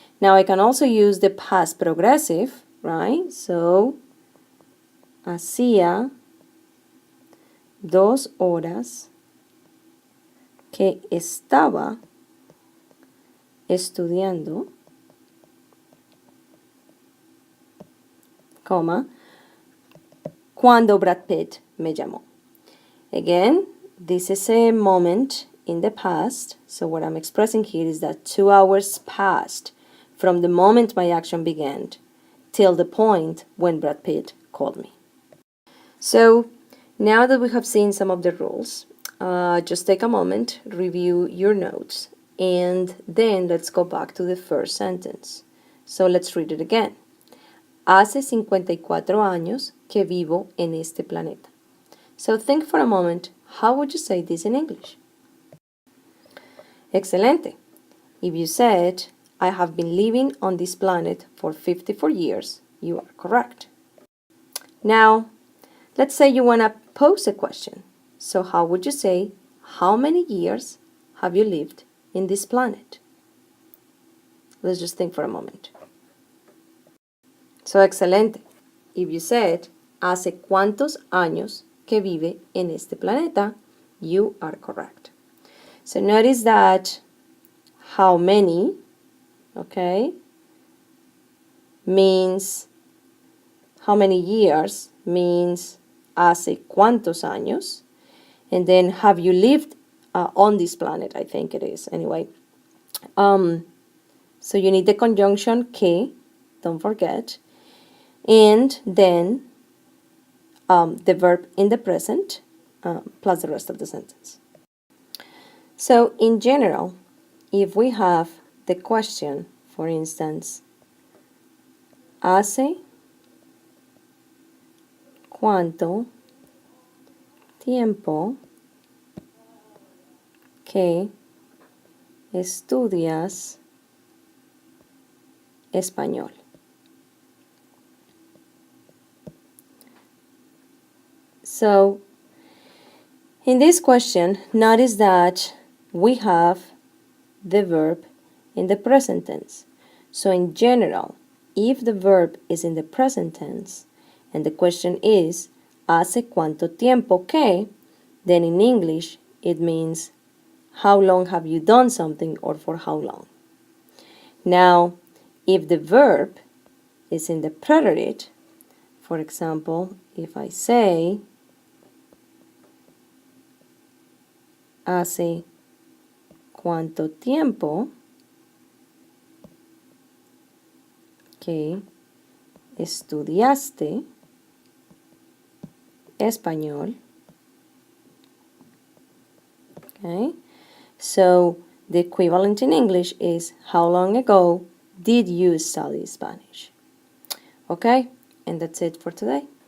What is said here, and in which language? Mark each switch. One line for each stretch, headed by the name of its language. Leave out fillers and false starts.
English: Now I can also use the past progressive, right?
Spanish: So, hacía 2 horas que estaba estudiando, coma, cuando Brad Pitt me llamó.
English: Again, this is a moment in the past, so what I'm expressing here is that 2 hours passed from the moment my action began till the point when Brad Pitt called me. So, now that we have seen some of the rules, just take a moment, review your notes, and then let's go back to the first sentence. So let's read it again.
Spanish: Hace 54 años que vivo en este planeta.
English: So think for a moment, how would you say this in English? Excelente. If you said, I have been living on this planet for 54 years, you are correct. Now, let's say you want to pose a question. So how would you say, how many years have you lived in this planet? Let's just think for a moment. So, excelente. If you said,
Spanish: ¿hace cuántos años que vive en este planeta?
English: You are correct. So notice that how many, okay, means how many years means
Spanish: hace cuántos años.
English: And then have you lived on this planet? I think it is, anyway. So you need the conjunction que, don't forget. And then the verb in the present plus the rest of the sentence. So in general, if we have the question, for instance,
Spanish: ¿hace cuánto tiempo que estudias español?
English: So, in this question, notice that we have the verb in the present tense. So, in general, if the verb is in the present tense and the question is,
Spanish: ¿hace cuánto tiempo que?
English: Then in English, it means, how long have you done something or for how long? Now, if the verb is in the preterite, for example, if I say,
Spanish: ¿hace cuánto tiempo que estudiaste español?
English: Okay, so the equivalent in English is, how long ago did you study Spanish? Okay, and that's it for today.